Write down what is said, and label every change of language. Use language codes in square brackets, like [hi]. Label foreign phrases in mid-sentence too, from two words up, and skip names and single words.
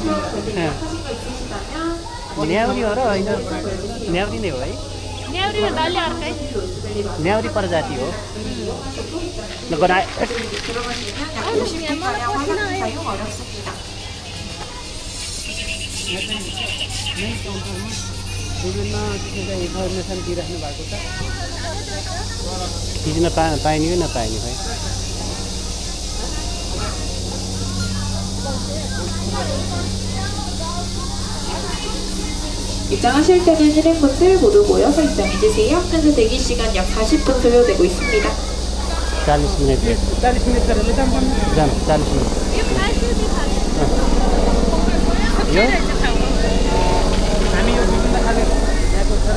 [ne] न्याउरी हो र होइन न्याउरी नै हो है न्याउरी प्रजाति हो ल बनायो विभिन्न किसिमका इन्फर्मेसन दिइराख्नु भएको छ खिच्न पाइने कि नपाइने भाइ [ko] 입장하실 때는 실행분들 모두 모여서 입장해주세요. 현재 대기시간 약 40분 소요되고 있습니다. [ne] 40 मिनट 40 मिनट गरेर जानु 40 मिनट यो हामी यो विभिन्न खाले यहाँको